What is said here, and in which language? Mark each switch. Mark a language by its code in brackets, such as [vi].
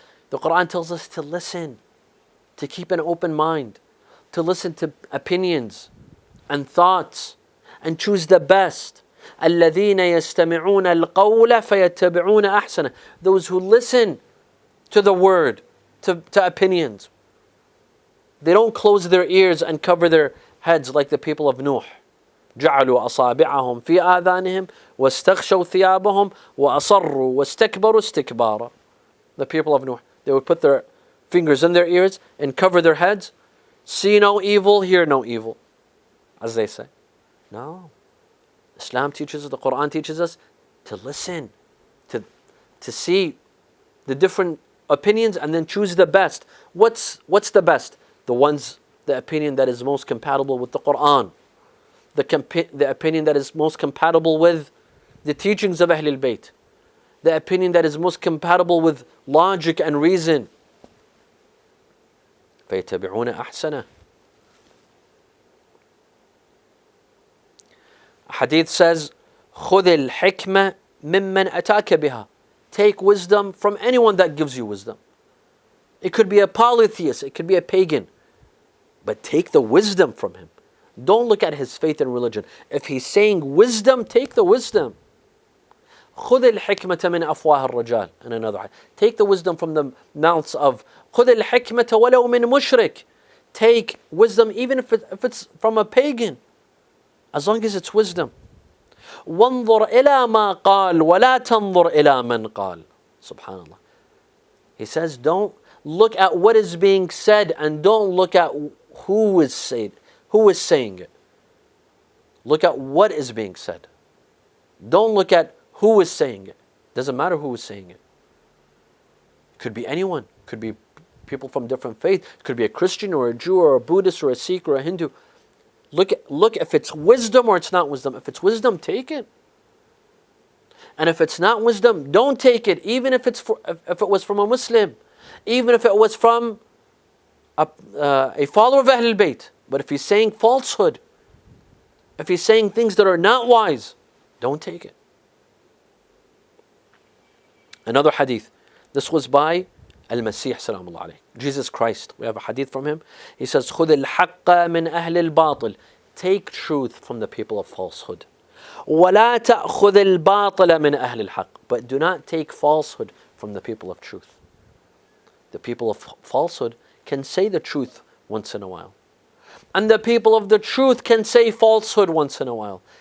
[en] The Quran tells us to listen, to keep an open mind, to listen to opinions and thoughts and choose the best. [ar] الَّذِينَ يَسْتَمِعُونَ الْقَوْلَ فَيَتَّبِعُونَ أَحْسَنَهُ. [en] Those who listen to the word, to opinions. They don't close their ears and cover their heads like the people of Nuh. [ar] جعلوا أصابعهم في آذانهم واستغشوا ثيابهم وأصروا واستكبروا استكبارا. [en] The people of Nuh, they would put their fingers in their ears and cover their heads. See no evil, hear no evil, as they say. No. Islam teaches us, the Quran teaches us to listen, to see the different opinions and then choose the best. What's the best? The opinion that is most compatible with the Quran. The opinion that is most compatible with the teachings of Ahlul Bayt. The opinion that is most compatible with logic and reason. [ar] فَيَتَّبِعُونَ أَحْسَنَهُ. [en] Hadith says, [ar] خُذِ الْحِكْمَةِ مِمَّنْ أَتَاكَ بِهَا. [en] Take wisdom from anyone that gives you wisdom. It could be a polytheist, it could be a pagan. But take the wisdom from him. Don't look at his faith and religion. If he's saying wisdom, take the wisdom. [ar] خذ الحكمة من أفواه الرجال. [en] And another ayah. Take the wisdom from the mouths of [ar] خذ الحكمة ولو من مشرك. [en] Take wisdom even if it's from a pagan, as long as it's wisdom. [ar] وانظر إلى ما قال ولا تنظر إلى من قال. Subhanallah. [en] He says, don't look at what is being said and don't look at who is saying it. Look at what is being said. Don't look at who is saying it. Doesn't matter who is saying it. Could be anyone. Could be people from different faiths. Could be a Christian or a Jew or a Buddhist or a Sikh or a Hindu. Look if it's wisdom or it's not wisdom. If it's wisdom, take it. And if it's not wisdom, don't take it. Even if if it was from a Muslim, even if it was from a follower of Ahlul Bayt. But if he's saying falsehood, if he's saying things that are not wise, don't take it. Another hadith. This was by Al-Masih salamullah alayhi. Jesus Christ. We have a hadith from him. He says, [ar] خُذِ الْحَقَّ مِنْ أَهْلِ الْبَاطِلِ. [en] Take truth from the people of falsehood. [ar] وَلَا تَأْخُذِ الْبَاطِلَ مِنْ أَهْلِ الْحَقِّ. [en] But do not take falsehood from the people of truth. The people of falsehood can say the truth once in a while. And the people of the truth can say falsehood once in a while.